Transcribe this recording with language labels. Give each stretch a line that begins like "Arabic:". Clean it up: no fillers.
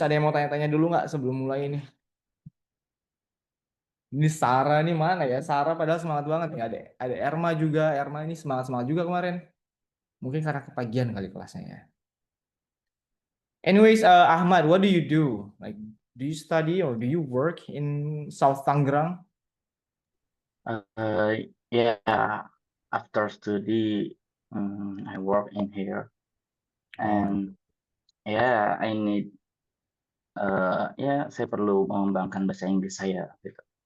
Indonesian: Ada yang mau tanya-tanya dulu nggak sebelum mulai ini? Ini Sarah nih mana ya? Sarah padahal semangat banget nih. Ada Erma juga. Erma ini semangat-semangat juga kemarin. Mungkin karena kepagian kali kelasnya ya.
English: Anyways, Ahmad, what do you do? Like, do you study or do you work in South Tangerang? Uh, yeah, after study, I work in here, Oh, and yeah, I need,
Indonesian: ya saya perlu mengembangkan bahasa Inggris saya gitu,